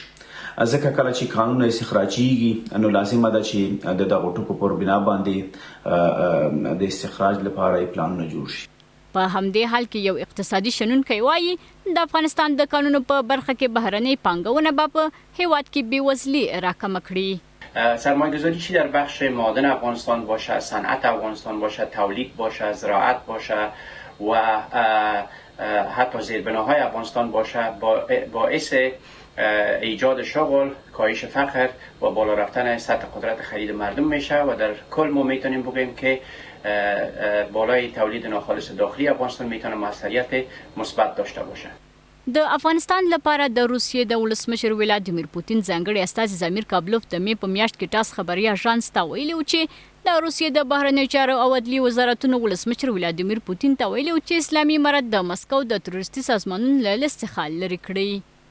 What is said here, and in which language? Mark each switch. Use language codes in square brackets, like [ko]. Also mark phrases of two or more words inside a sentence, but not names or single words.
[ps] ځکه کله چې قانون استخراجيږي نو لازمه ده چې د دغو ټکو پر بنا باندې د استخراج لپاره پلانونه جوړ شي. په همدې حال کې یو اقتصادي شنونکی وایي د افغانستان د قانونو په برخه کې بهرنۍ پانګونه به په هیواد کې بېوزلي راکمه کړي. [fa] سرمایه‌گذاری چی در بخش معادن افغانستان باشه، صنعت افغانستان باشه، تولید باشه، زراعت باشه و حتی زیربناهای افغانستان باشه باعث ایجاد شغل، کاهش فقر و بالا رفتن سطح قدرت خرید مردم میشه و در کل ما میتونیم بگیم که بالای تولید ناخالص داخلی افغانستان میتونه موثریت مثبت داشته باشه. [ps] د افغانستان لپاره د روسیې د ولسمشر ولادیمیر پوتین ځانګړي استازي زمیر کابلوف د مې په میاشت کې ټاس خبري اژانس ته ویلي و چې د روسیې د بهرنیو چارو او عدلي وزارتونو ولسمشر ولادیمیر پوتین ته ویلي و چې اسلامي امارت د مسکو د تروریستي سازمانونو له لیست څخه لرې کړي.